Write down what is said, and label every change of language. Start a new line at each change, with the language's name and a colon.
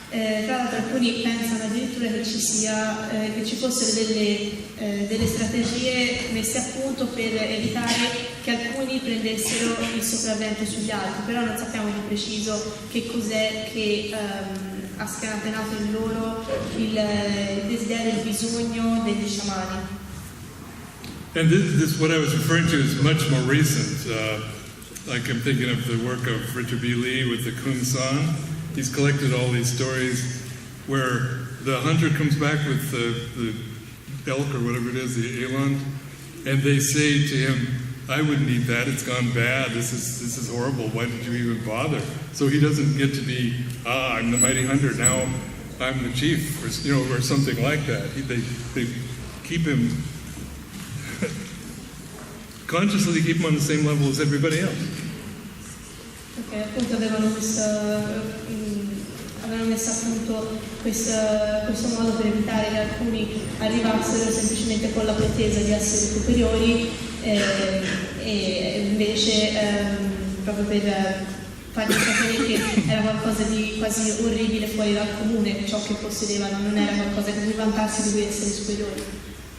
Italian: Tra l'altro alcuni pensano addirittura che ci fossero delle strategie messe a punto per evitare che alcuni prendessero il sopravvento sugli altri, però non sappiamo di preciso che cos'è che ha scatenato in loro il desiderio, il bisogno degli sciamani.
English: And this what I was referring to is much more recent. Like I'm thinking of the work of Richard B. Lee with the Kung San. He's collected all these stories where the hunter comes back with the elk or whatever it is, the eland, and they say to him, "I wouldn't eat that. It's gone bad. This is horrible. Why did you even bother?" So he doesn't get to be, I'm the mighty hunter. Now I'm the chief, or something like that. They keep him consciously keep him on the same level as everybody else.
Italian: Perché appunto avevano messo a punto questo modo per evitare che alcuni arrivassero semplicemente con la pretesa di essere superiori e invece proprio per fargli capire che era qualcosa di quasi orribile fuori dal comune, ciò che possedevano non era qualcosa di cui vantarsi di essere superiori.